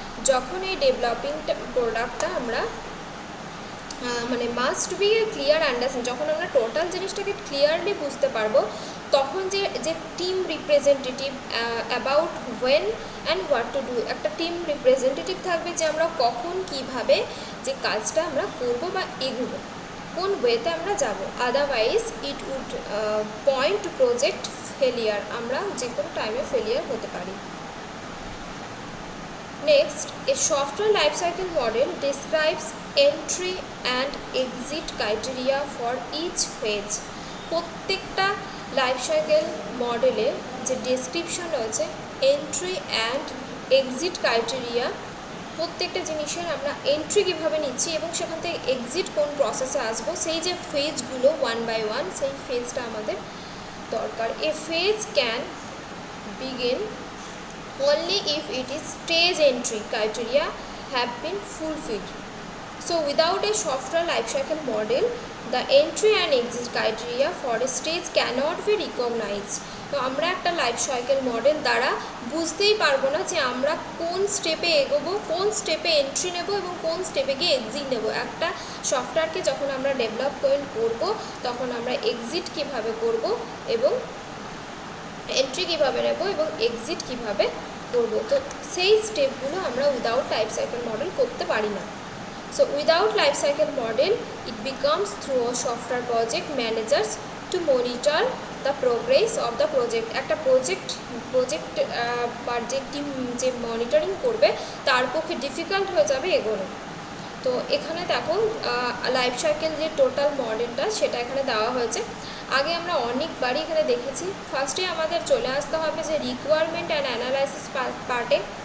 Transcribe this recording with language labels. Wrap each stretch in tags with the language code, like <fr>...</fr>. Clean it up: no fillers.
<bn>যখন এই ডেভেলপিং প্রোডাক্টটা আমরা মানে</bn> <en>must be a clear understanding,</en> <bn>যখন আমরা টোটাল জিনিসটাকে ক্লিয়ারলি বুঝতে পারবো, তখন যে team representative</bn> <en>about when and what to do,</en> <bn>একটা টিম রিপ্রেজেন্টেটিভ থাকবে যে আমরা কখন কীভাবে যে কাজটা আমরা করব বা এগোবো, কোন ওয়েতে আমরা যাব।</bn> <en>otherwise it would point to project failure,</en> <bn>আমরা যে কোনো টাইমে ফেলিয়ার হতে পারি।</bn> <en>Next, a software lifecycle model describes entry and exit criteria for each phase।</en> <bn>প্রত্যেকটা লাইফ সাইকেল মডেলে যে ডেসক্রিপশন রয়েছে, এন্ট্রি অ্যান্ড এক্সিট ক্রাইটেরিয়া, প্রত্যেকটা জিনিসের আমরা এন্ট্রি কীভাবে নিচ্ছি এবং সেখান থেকে এক্সিট কোন প্রসেসে আসবো, সেই যে ফেজগুলো ওয়ান বাই ওয়ান, সেই ফেজটা আমাদের দরকার।</bn> <en>A phase can begin only if it is stage entry criteria have been fulfilled. So without a software lifecycle model, the entry and exit criteria for a stage cannot be recognized.</en> <bn>তো আমরা একটা life cycle model দ্বারা বুঝতেই পারবো না যে আমরা কোন স্টেপে এগোবো, কোন স্টেপে এন্ট্রি নেব এবং কোন স্টেপে গিয়ে এক্সিট নেব। একটা সফটওয়্যারকে যখন আমরা ডেভেলপমেন্ট করব তখন আমরা এক্সিট কিভাবে করব এবং এন্ট্রি কিভাবে নেব এবং এক্সিট কিভাবে করব, তো সেই স্টেপগুলো আমরা উইদাউট লাইফ সাইকেল মডেল করতে পারি না।</bn> <en>So without life cycle model, it becomes through a software project managers to monitor the progress of the project.</en> <bn>একটা প্রজেক্ট বা যে টিম যে মনিটরিং করবে তার পক্ষে ডিফিকাল্ট হয়ে যাবে এগোনো। তো এখানে দেখো লাইফ সাইকেল যে টোটাল মডেলটা সেটা এখানে দেওয়া হয়েছে। আগে আমরা অনেকবারই এখানে দেখেছি। ফার্স্টে আমাদের চলে আসতে হবে যে রিকোয়ারমেন্ট অ্যান্ড অ্যানালাইসিস পার্টে।</bn>